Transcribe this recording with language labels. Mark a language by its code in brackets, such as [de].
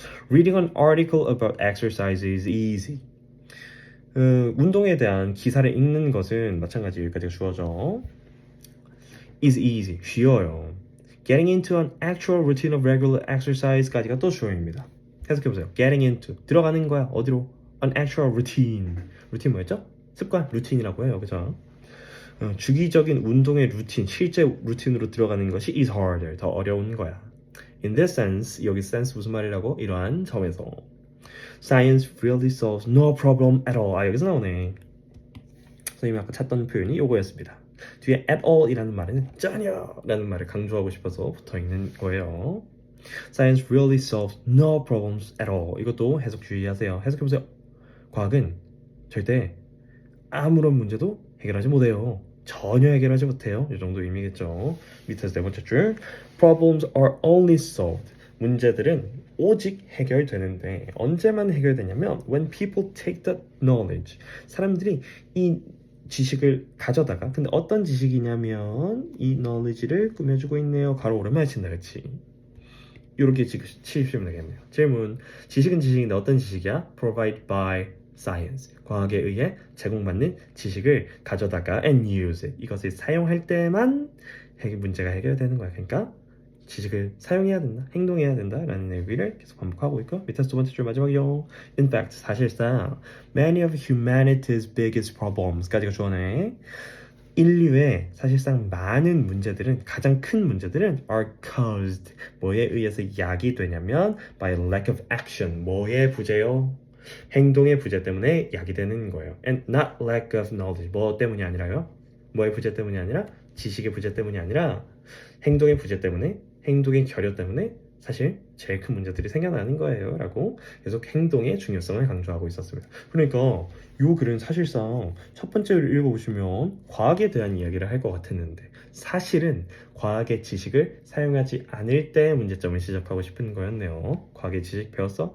[en] reading an article about exercise is easy [ko] 운동에 대한 기사를 읽는 것은 마찬가지 여기까지가 주어져 [en] is easy, [ko] 쉬워요 [en] getting into an actual routine of regular exercise [ko] 까지가 또 주어입니다 해석해보세요 [en] getting into, [ko] 들어가는 거야 어디로? [en] an actual routine [ko] 루틴 뭐였죠? 습관, 루틴이라고 해요 그죠? 주기적인 운동의 루틴, 실제 루틴으로 들어가는 것이 [en] is harder, [ko] 더 어려운 거야 [en] in this sense, [ko] 여기 sense 무슨 말이라고? 이러한 점에서 [en] Science really solves no problem at all. [ko] 여기서 나오네. 선생님이 아까 찾던 표현이 요거였습니다. 뒤에 at all 이라는 말은 전혀 라는 말을 강조하고 싶어서 붙어있는 거예요. [en] Science really solves no problems at all. [ko] 이것도 해석 주의하세요. 해석해보세요. 과학은 절대 아무런 문제도 해결하지 못해요. 전혀 해결하지 못해요. 이 정도 의미겠죠. 밑에서 네 번째 줄 [en] Problems are only solved. [ko] 문제들은 오직 해결되는데 언제만 해결되냐면 [en] when people take the knowledge [ko] 사람들이 이 지식을 가져다가 근데 어떤 지식이냐면 이 knowledge를 꾸며주고 있네요 가로 오랜만에 친다 그치 이렇게 치시면 되겠네요 질문 지식은 지식인데 어떤 지식이야? [en] provided by science [ko] 과학에 의해 제공받는 지식을 가져다가 [en] and use it [ko] 이것을 사용할 때만 문제가 해결되는 거야 그러니까 지식을 사용해야 된다, 행동해야 된다라는 얘기를 계속 반복하고 있고 밑에서 두 번째 줄 마지막이요. [en] In fact, 사실상 many of humanity's biggest problems [ko] 까지가 주어네. 인류의 사실상 많은 문제들은 가장 큰 문제들은 [en] are caused [ko] 뭐에 의해서 야기되냐면 [en] by lack of action [ko] 뭐의 부재요? 행동의 부재 때문에 야기되는 거예요. [en] And not lack of knowledge [ko] 뭐 때문이 아니라요? 뭐의 부재 때문이 아니라 지식의 부재 때문이 아니라 행동의 부재 때문에 행동의 결여 때문에 사실 제일 큰 문제들이 생겨나는 거예요 라고 계속 행동의 중요성을 강조하고 있었습니다 그러니까 이 글은 사실상 첫 번째를 읽어보시면 과학에 대한 이야기를 할 것 같았는데 사실은 과학의 지식을 사용하지 않을 때 문제점을 지적하고 싶은 거였네요 과학의 지식 배웠어?